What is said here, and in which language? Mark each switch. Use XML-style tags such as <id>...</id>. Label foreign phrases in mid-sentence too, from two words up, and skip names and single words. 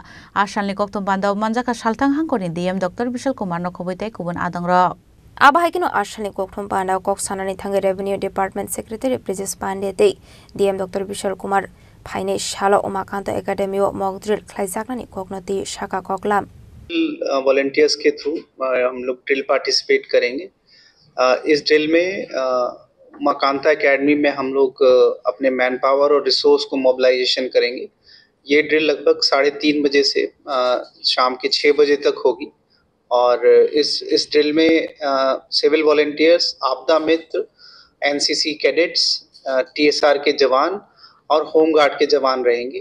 <trp>Ashalni Koktum Panda Manjaka Shaltang Hankorin DM Dr. Vishal Kumar Nokobite Kubun Adangro. Abahikino Ashalni Koktum Panda Kok Sanani Thanga</trp> <en>Revenue Department Secretary</en> <trp>Bridges Pande Day DM Dr. Vishal Kumar Paine Shalo Umakanta Academy</trp> <en>mock drill</en> <trp>Klaisakani Koknoti Shaka Koklam.</trp> <hi>वॉलंटियर्स के थ्रू हम लोग</hi> <en>drill participate</en> <hi>करेंगे। इस ड्रिल में उमाकांता एकेडमी में हम लोग अपने</hi> <en>man power</en> <hi>और रिसोर्स को मोबिलाइजेशन करेंगे। ये ड्रिल लगभग 3:30 बजे से शाम के 6 बजे तक होगी और इस ड्रिल में</hi> <en>civil volunteers,</en> <hi>आपदा मित्र,</hi> <en>NCC cadets,</en> <hi>टीएसआर के जवान और होमगार्ड के जवान रहेंगे।</hi>